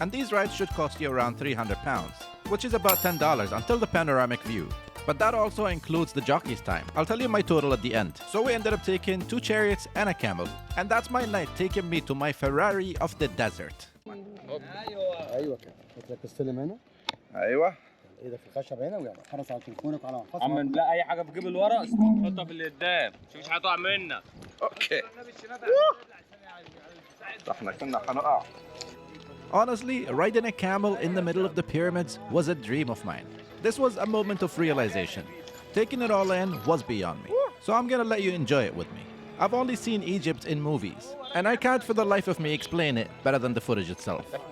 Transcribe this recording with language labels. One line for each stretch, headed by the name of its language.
English: And these rides should cost you around £300, which is about $10 until the panoramic view. But that also includes the jockey's time. I'll tell you my total at the end. So we ended up taking 2 chariots and a camel. And that's my night taking me to my Ferrari of the desert.
Arabic: ايوه كده لك السلم هنا. ايوه. ايدك في الخشب هنا ويلا حرص على تليفونك وعلى محفظتك. عم لا اي حاجه في جيب الورق حطها في اللي قدام، مفيش حاجه تقع منك.
English: Okay.
Arabic: احنا كنا هنقع.
English: Honestly, riding a camel in the middle of the pyramids was a dream of mine. This was a moment of realization. Taking it all in was beyond me. So I'm gonna let you enjoy it with me. I've only seen Egypt in movies, and I can't for the life of me explain it better than the footage itself.